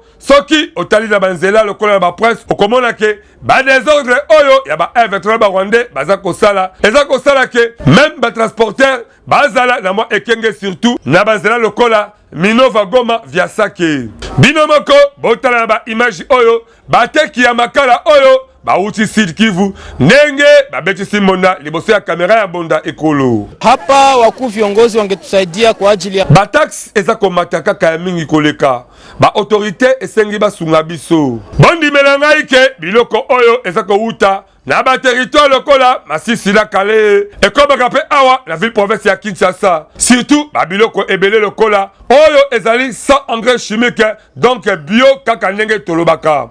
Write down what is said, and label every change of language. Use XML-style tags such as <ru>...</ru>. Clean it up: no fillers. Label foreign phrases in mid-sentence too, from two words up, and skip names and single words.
<ln>soki otali na banzela lokola na bapresse okomona ke badésordre oyo ya ba F23 barwandais baza kosala eza kosala ke même batransporteur bazala na mwa ekenge surtout na banzela lokola Minova Goma via Sake bino moko botala na ba image oyo bateki ya makala oyo bauti Sud Kivu nenge babetisi Mbonda liboso ya kamera ya Mbonda Ekolo.</ln> <sw>Hapa wakuu viongozi wangetusaidia kwa ajili ya</sw> <ln>batax eza komata kaka ya mingi koleka ba autorité esengi basunga biso bondi melanga ike biloko oyo eza kouta na ba territoire lokola Masisi na Kale ekobaka pe awa na</ln> <fr>ville province</fr> <ln>ya Kinshasa surtout ba biloko ebele lokola oyo ezali</ln> <fr>sans engrais chimique donc bio</fr> <ln>kaka ndenge tolobaka.</ln>